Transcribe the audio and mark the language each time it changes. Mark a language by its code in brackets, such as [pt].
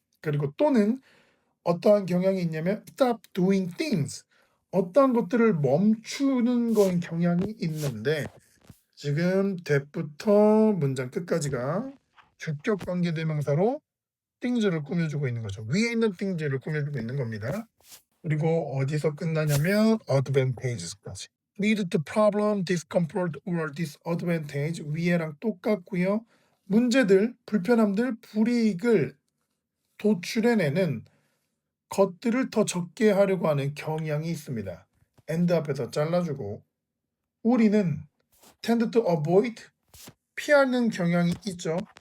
[ko] 그리고 또는 어떠한 경향이 있냐면 [en] stop doing things, [ko] 어떠한 것들을 멈추는 건 경향이 있는데 지금 that부터 문장 끝까지가 주격 관계대명사로 things를 꾸며주고 있는 거죠. 위에 있는 things를 꾸며주고 있는 겁니다. 그리고 어디서 끝나냐면 advantages까지. [en] lead to problem, discomfort or disadvantage, [ko] 위에랑 똑같고요. 문제들, 불편함들, 불이익을 도출해내는 것들을 더 적게 하려고 하는 경향이 있습니다. and 앞에서 잘라주고 우리는 [en] tend to avoid, [ko] 피하는 경향이 있죠.